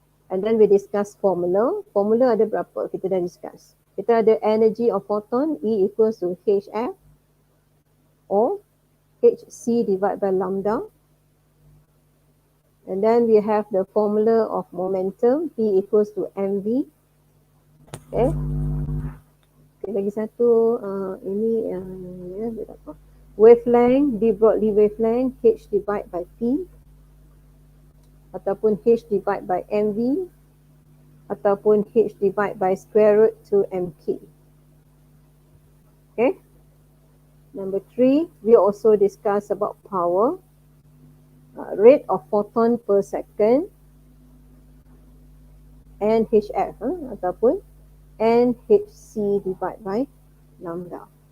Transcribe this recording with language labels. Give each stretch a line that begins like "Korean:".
English: And then we discuss formula.
Malay: Formula ada berapa? Kita dah discuss. Kita ada
English: energy of photon, E equals to HF or HC divided by lambda. And then we have the formula of momentum, P equals to mv. Okay.
Malay: Okay, lagi satu, ini ya, berapa?
English: Wavelength, D broadly wavelength, H divided by P ataupun H divided by mv ataupun H divided by square root to mk. Okay. Number 3, we also discuss about power, rate of photon per second, NHF ataupun NHC divided by lambda.